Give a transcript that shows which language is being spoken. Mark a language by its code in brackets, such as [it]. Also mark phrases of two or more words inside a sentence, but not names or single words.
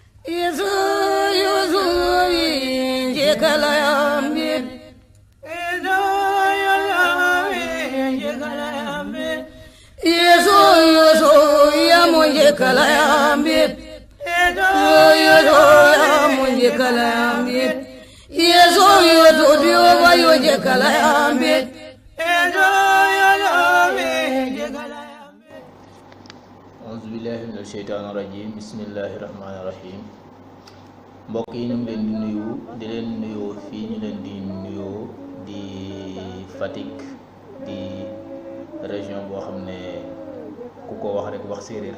[ar] Yesu Yesu jekalayambi Yesu Yesu yamunjekalayambi Yesu yamunjekalayambi Yesu Yesu diwa yojekalayambi أعوذ بالله من الشيطان الرجيم بسم الله الرحمن الرحيم. [wo] Mbokk yi ñu ngi leen di nuyu di leen nuyoo fii ñu leen di nuyoo di Fatick di région boo xam ne ku ko wax rek wax séeréer.